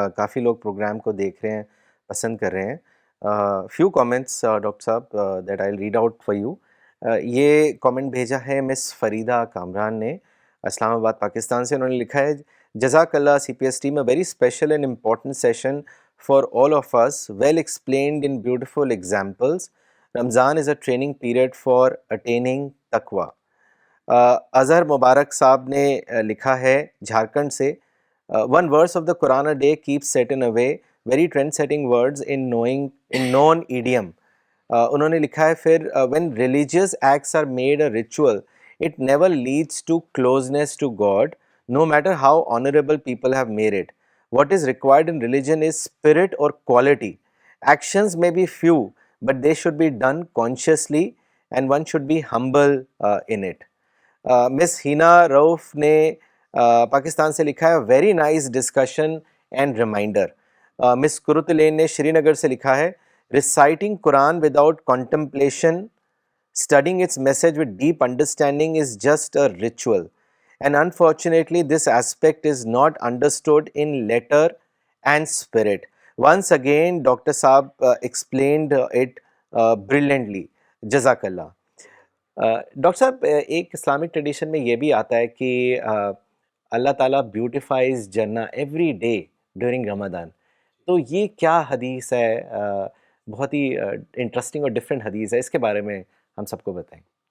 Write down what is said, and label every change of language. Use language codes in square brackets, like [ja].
[ur] کافی لوگ پروگرام کو دیکھ رہے ہیں، پسند کر رہے ہیں. [en] Few comments doctor صاحب that I will read out for you. [ur] یہ کامنٹ بھیجا ہے مس فریدہ کامران نے اسلام آباد پاکستان سے. انہوں نے لکھا ہے جزاک اللہ [en] CPS team, a very special and important session for all of us, well explained in beautiful examples. Ramzan is a training period for attaining taqwa. [ur] Azhar مبارک صاحب نے لکھا ہے جھارکھنڈ سے، [en] One verse of the Quran a day keeps setting away very trend setting words in known idiom. [ur] انہوں نے لکھا ہے پھر [en] when religious acts are made a ritual it never leads to closeness to God no matter how honorable people have made it. What is required in religion is spirit or quality. Actions may be few but they should be done consciously and one should be humble in it. [ur] مس ہینا روف نے پاکستان سے لکھا ہے [en] Very nice discussion and reminder. [ur] مس کرتلین نے شری نگر سے لکھا ہے [en] Reciting Quran without contemplation studying its message with deep understanding is just a ritual and unfortunately this aspect is not understood in letter and spirit. Once again Dr. Saab explained it brilliantly. Jazakallah. [ur] Doctor صاحب ایک Islamic tradition میں یہ بھی آتا ہے کہ اللہ تعالیٰ [en] Beautifies جنہ every day during Ramadan. [ur] تو یہ کیا حدیث ہے؟ بہت ہی انٹرسٹنگ اور ڈفرینٹ حدیث ہے، اس کے بارے میں ہم سب کو بتائیں.